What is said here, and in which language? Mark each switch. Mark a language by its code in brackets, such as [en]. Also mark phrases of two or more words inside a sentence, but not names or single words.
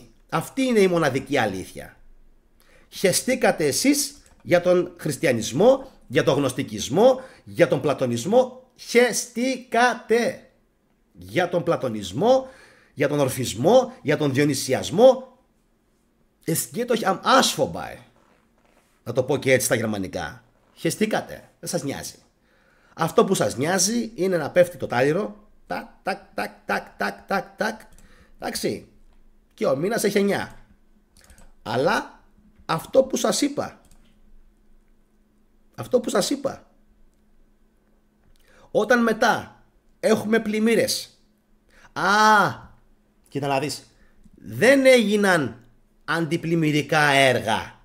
[el] Αυτή είναι η μοναδική αλήθεια. Χεστήκατε εσείς για τον χριστιανισμό, για τον γνωστικισμό, για τον πλατωνισμό. Χεστήκατε για τον πλατωνισμό, για τον ορφισμό, για τον διονυσιασμό. [de] Es geht euch am Arsch vorbei. [el] Να το πω και έτσι στα γερμανικά. Χεστήκατε. Δεν σας νοιάζει. Αυτό που σας νοιάζει είναι να πέφτει το τάλιρο. Τακ, τακ, τακ, τακ, τακ, τακ, τακ. Εντάξει. Και ο μήνας έχει 9. Αλλά αυτό που σας είπα, όταν μετά έχουμε πλημμύρες, κοίτα να δεις, δεν έγιναν αντιπλημμυρικά έργα.